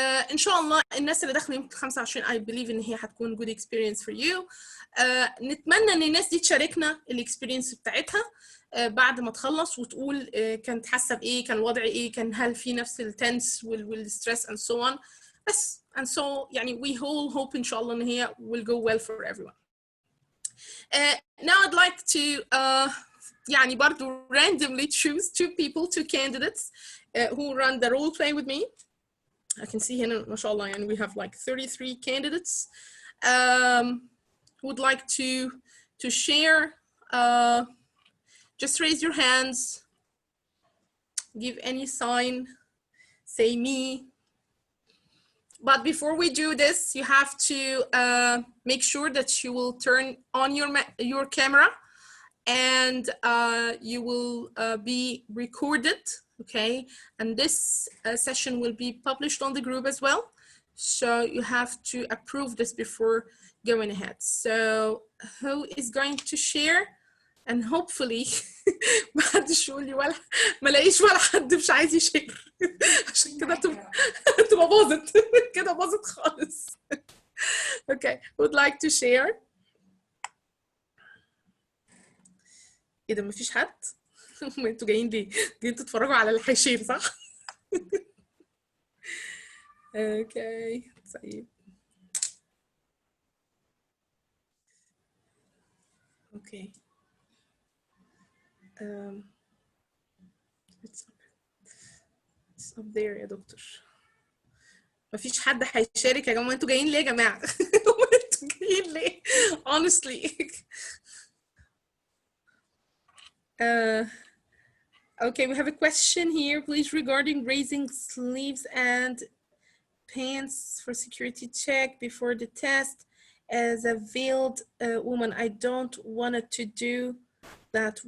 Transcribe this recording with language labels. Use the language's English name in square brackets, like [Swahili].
[Arabic] إن شاء الله الناس اللي داخلة يوم 25 [English] I believe [Arabic] إن هي هتكون [English] good experience for you. [Arabic] نتمنى إن الناس دي تشاركنا الاكسبيرينس بتاعتها بعد ما تخلص وتقول كانت حاسة بإيه، كان الوضع إيه، كان هل في نفس التنس والستريس [English] and so on. [Arabic] بس [English] and so [Arabic] يعني [English] we all hope [Arabic] إن شاء الله إن هي [English] will go well for everyone. Now I'd like to [Arabic] يعني برضو [English] randomly choose two candidates who run the role play with me. I can see here, [Arabic] ما شاء الله, [English] and we have like 33 candidates who would like to share. Just raise your hands give any sign, say me. But before we do this, you have to make sure that you will turn on your camera, and you will be recorded, okay? And this session will be published on the group as well. So you have to approve this before going ahead. So who is going to share? [Arabic] And hopefully ما حدش يقول لي ولا ما لاقيش ولا حد مش عايز يشير عشان كده تبقى باظت كده باظت خالص. [English] Okay, would like to share? [Arabic] ايه ده مفيش حد؟ انتوا جايين ليه؟ جايين تتفرجوا على اللي هيشير صح؟ اوكي طيب. اوكي. [English] It's up there [Arabic] يا دكتور. مفيش حد هيشارك يا جماعه، انتوا جايين ليه يا جماعه؟ انتوا جايين ليه؟ [English] Honestly. Okay, we have a question here, please, regarding raising sleeves and pants for security check before the test. As a veiled woman, I don't want to do that.